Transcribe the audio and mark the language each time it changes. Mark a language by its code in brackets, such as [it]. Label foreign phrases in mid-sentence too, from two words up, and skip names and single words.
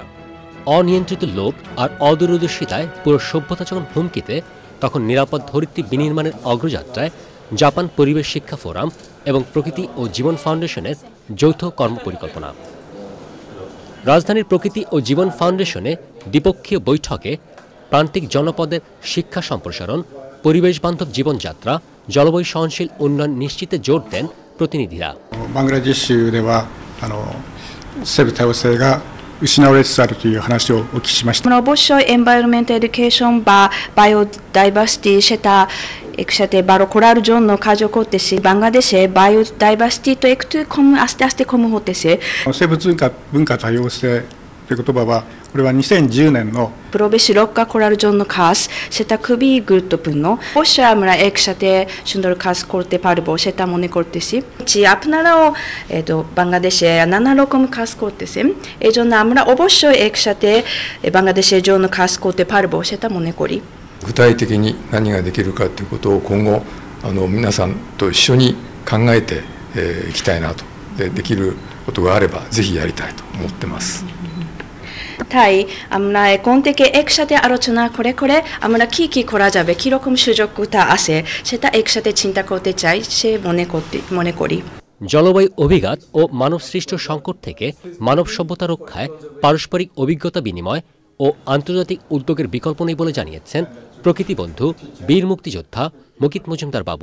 [bn] অনিয়ন্ত্রিত লোভ আর অদূরদর্শিতায় পুরো সভ্যতা যখন হুমকিতে, তখন নিরাপদ ধরিত্রী বিনির্মাণের অগ্রযাত্রায় জাপান পরিবেশ শিক্ষা ফোরাম এবং প্রকৃতি ও জীবন ফাউন্ডেশনের যৌথ কর্মপরিকল্পনা। রাজধানীর প্রকৃতি ও জীবন ফাউন্ডেশনে দ্বিপক্ষীয় বৈঠকে প্রান্তিক জনপদের শিক্ষা সম্প্রসারণ, পরিবেশ বান্ধব জীবনযাত্রা, জলবায়ু সহনশীল উন্নয়ন নিশ্চিতে জোর দেন প্রতিনিধিরা। [ja] বাংলাদেশ では生物多様性が失われつつあるという話をお聞きしました。 [bn] অবশ্যই [en] environment education [bn] বা বায়োডাইভার্সিটি সেটা একসাথে বারো করার জন্য কাজ করতেছি। বাংলাদেশে বায়োডাইভার্সিটি তো একটু কম, আস্তে আস্তে কম হতেছে। [ja] 生物文化多様性という言葉はこれは2010年の [bn] পরিবেশ রক্ষা করার জন্য কাজ, সেটা খুবই গুরুত্বপূর্ণ। অবশ্যই আমরা একসাথে সুন্দর কাজ করতে পারবো সেটা মনে করতেছি। আপনারাও বাংলাদেশে নানা রকম কাজ করতেছেন, এই জন্য আমরা অবশ্যই একসাথে বাংলাদেশের জন্য কাজ করতে পারবো সেটা মনে করি। [ja] 具体的に何ができるかということを今後皆さんと一緒に考えていきたいなと。できることがあればぜひやりたいと思ってます。 [bn] তাই আমরা এখন থেকে একসাথে আলোচনা করে আমরা কি করা যাবে, কিরকম সুযোগতা আছে সেটা একসাথে চিন্তা করতে চাই সে মনে করি। জলবায়ু অভিঘাত ও মানব সৃষ্ট সংকট থেকে মানব সভ্যতা রক্ষায় পারস্পরিক অভিজ্ঞতা বিনিময় ও আন্তর্জাতিক উদ্যোগের বিকল্প নেই বলে জানিয়েছেন প্রকৃতি বন্ধু বীর মুক্তিযোদ্ধা মুকিত মজুমদার বাবু।